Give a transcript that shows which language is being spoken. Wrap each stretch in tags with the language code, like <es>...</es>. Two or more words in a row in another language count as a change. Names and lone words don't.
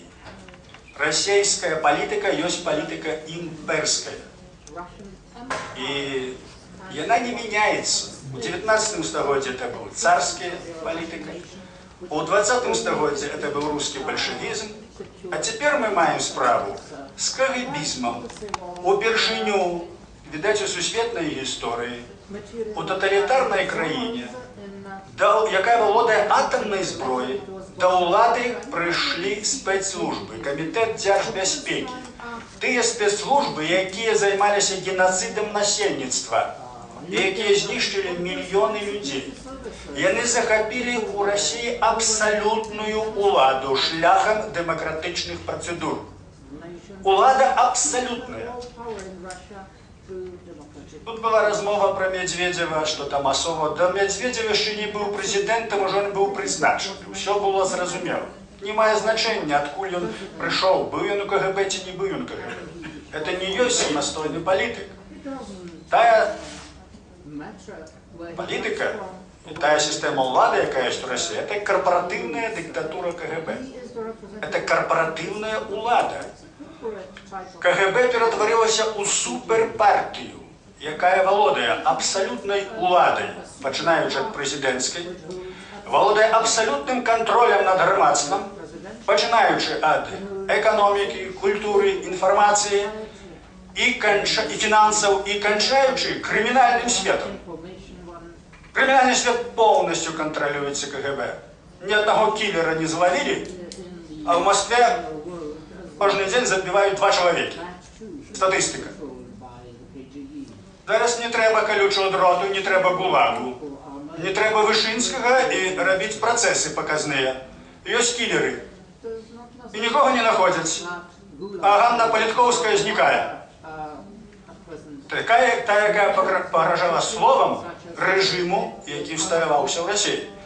<ru>Российская политика есть политика имперская. И она не меняется. В 19 столетии это была царская политика, у 20 столетии это был русский большевизм, а теперь мы</ru> <uk>маем справу</uk> <ru>с кагебизмом.</ru> <be>Упершыню, видать, у сусветной истории,</be> <uk>у тоталітарнай країні, яка володає атомною зброєю, до влади прийшли спецслужби, Комітет Держбезпеки. Ті спецслужби, які займалися геноцидом насельництва, які знищили мільйони людей. І вони захопили у Росії абсолютну владу шляхом демократичних процедур. Влада абсолютна.</uk> <ru>Тут была размова про Медведева, что там особо. Да Медведев еще не был президентом, уже он был призначен. Все было зрозумело.</ru> <uk>Не має значення,</uk> <ru>откуда он пришел, был он у КГБ, чи не был он у КГБ. Это не есть самостойный политик. Тая политика, тая система влады, яка есть в России, это корпоративная диктатура КГБ. Это корпоративная влада.</ru> <uk>КГБ перетворилася у суперпартію, яка володає абсолютною владою, починаючи від президентської, володає абсолютним контролем над громадством, починаючи від економіки, культури, інформації і фінансів, і кончаючи кримінальним світом. Кримінальний світ повністю контролюється КГБ.</uk> <ru>Ни одного киллера</ru> <uk>не зловили, а в Москве кожен день забивають 2 чоловіки. Статистика. Зараз не треба колючого дроту, не треба гулагу.</uk> <be>Не трэба Вышынскага і рабіць працэсы паказныя. Ёсць кілеры. І нікога не находзяць. А Ганна Палітковская знікае. Такая, якая пагражала словам рэжыму, які ўсталяваўся ў Расіі.</be>